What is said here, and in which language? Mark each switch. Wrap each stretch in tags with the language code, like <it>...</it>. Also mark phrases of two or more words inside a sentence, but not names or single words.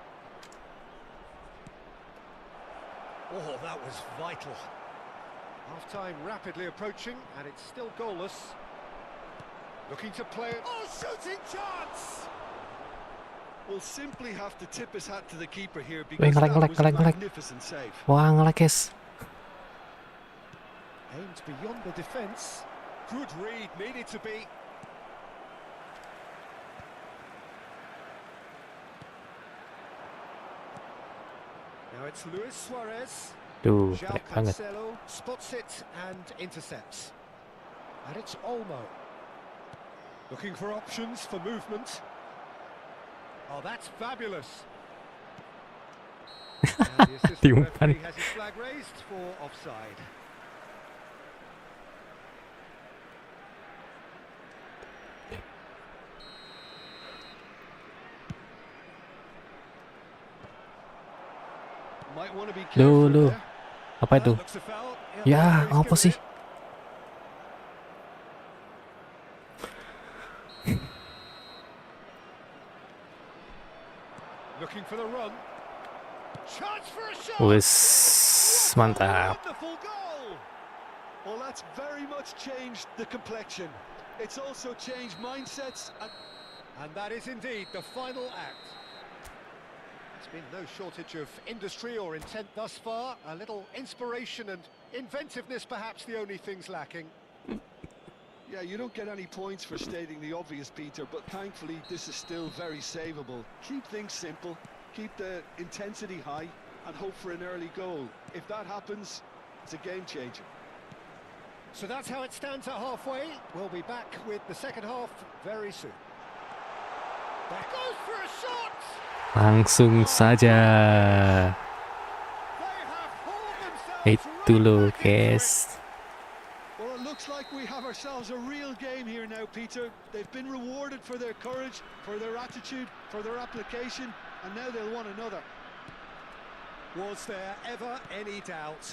<en>Oh, that was vital. Half-time rapidly approaching, and it's still goalless. Looking to play it. Oh, shooting chance! Will simply have to tip his hat to the keeper here</en> <jv>Weh,</jv> <en>because that was a</en> <jv>ngelek.</jv> <en>magnificent save.</en> <jv>Wah, ngelek guys.</jv> <en>Aimed beyond the defence. Good read, needed to be. Now it's Luis Suarez. Duh, João</en> <id>jelek banget.</id> <en>Cancelo spots it and intercepts. And it's Olmo. Looking for options for movement. Oh, that's fabulous. And the assistant</en> <id>Tiupan.</id> <en>referee has his flag raised for offside. Might want to be</en> <id>Loh,</id> <en>careful</en> <id>loh.</id> <en>there.</en> <id>Apa itu?</id> <en>Looks a foul.</en> <id>Ya,</id> <en>referee's</en> <id>apa</id> <en>given</en> <id>sih?</id> <en>it. Looking for the run. Chance for a shot.</en> <jv>Wis, mantap.</jv> <en>Wonderful goal. Well, that's very much changed the complexion. It's also changed mindsets. And And that is indeed the final act. There's been no shortage of industry or intent thus far. A little inspiration and inventiveness, perhaps the only things lacking. Yeah, you don't get any points for stating the obvious, Peter, but thankfully this is still very savable. Keep things simple, keep the intensity high, and hope for an early goal. If that happens, it's a game changer. So that's how it stands at halfway. We'll be back with the second half very soon. That goes for a shot!</en> <id>Langsung saja.</id> <en>They have hauled themselves</en> <id>Itu</id> <en>right</en> <id>loh,</id> <en>back into it.</en> <id>guys.</id> <en>Well, it looks like we have ourselves a real game here now, Peter. They've been rewarded for their courage, for their attitude, for their application, and now they'll want another. Was there ever any doubt?</en>